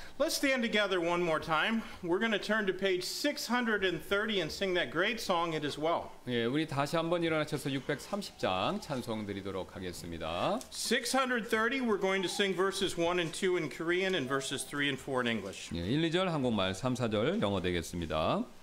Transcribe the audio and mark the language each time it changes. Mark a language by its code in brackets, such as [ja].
[en] Let's stand together one more time. We're going to turn to page 630 and sing that great song, It Is Well. [ko] 예, 우리 다시 한번 일어나셔서 630장 찬송 드리도록 하겠습니다. [en] 630, we're going to sing verses 1 and 2 in Korean and verses 3 and 4 in English. [ko] 예, 1, 2절 한국말, 3, 4절 영어 되겠습니다.